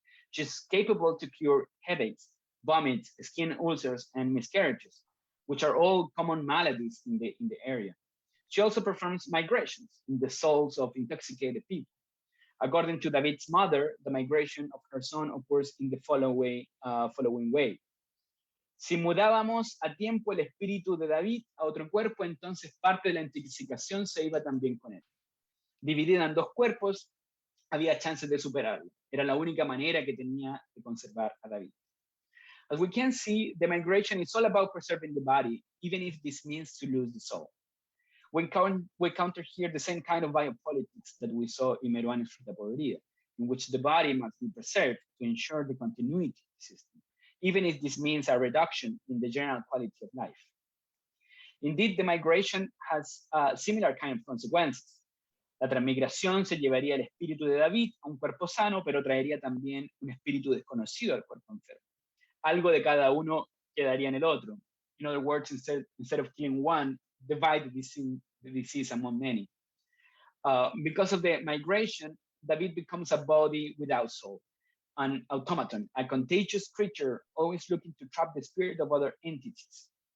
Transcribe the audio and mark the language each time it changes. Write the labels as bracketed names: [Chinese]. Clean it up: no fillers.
[English] She's capable to cure headaches, vomit, skin ulcers, and miscarriages, which are all common maladies in the area. She also performs migrations in the souls of intoxicated people. According to David's mother, the migration of her son occurs in the following way. [Spanish] Si mudábamos a tiempo el espíritu de David a otro cuerpo, entonces parte de la intoxicación se iba también con él. Dividida en dos cuerpos, había chances de superarlo. Era la única manera que tenía de conservar a David. [English] As we can see, the migration is all about preserving the body, even if this means to lose the soul. We counter here the same kind of biopolitics that we saw in Meruane Frutapoderia, in which the body must be preserved to ensure the continuity of the system, even if this means a reduction in the general quality of life. Indeed, the migration has similar kind of consequences. [Spanish] La transmigración se llevaría el espíritu de David a un cuerpo sano, pero traería también un espíritu desconocido al cuerpo enfermo. Algo de cada uno quedaría en el otro. [English] In other words, instead of killing one, divide the disease among many. Because of the migration, David becomes a body without soul, an automaton, a contagious creature always looking to trap the spirit of other entities.